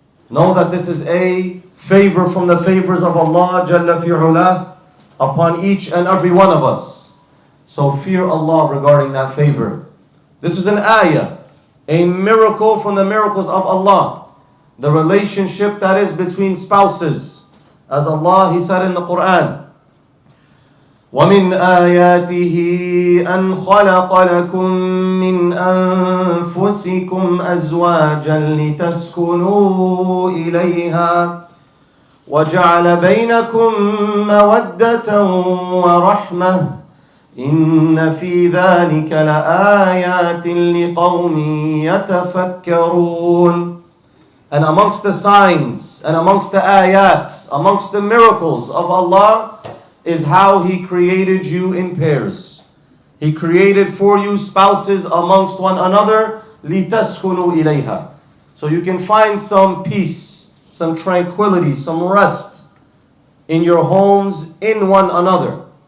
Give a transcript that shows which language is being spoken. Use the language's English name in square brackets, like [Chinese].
[English] Know that this is a favor from the favors of Allah Jalla fi'ula upon each and every one of us. So fear Allah regarding that favor. This is an ayah, a miracle from the miracles of Allah. The relationship that is between spouses. As Allah, He said in the Quran, [Arabic] وَمِنْ آيَاتِهِ أَنْ خَلَقَ لَكُم مِّنْ أَنفُسِكُمْ أَزْوَاجًا لِتَسْكُنُوا إِلَيْهَا وَجَعَلَ بَيْنَكُم مَّوَدَّةً وَرَحْمَةً إِنَّ فِي ذَلِكَ لَآيَاتٍ لِقَوْمٍ يَتَفَكَّرُونَ. [English] And amongst the signs and amongst the ayat, amongst the miracles of Allah, is how He created you in pairs. He created for you spouses amongst one another, [Arabic] لِتَسْكُنُوا إِلَيْهَا. [English] So you can find some peace, some tranquility, some rest in your homes in one another.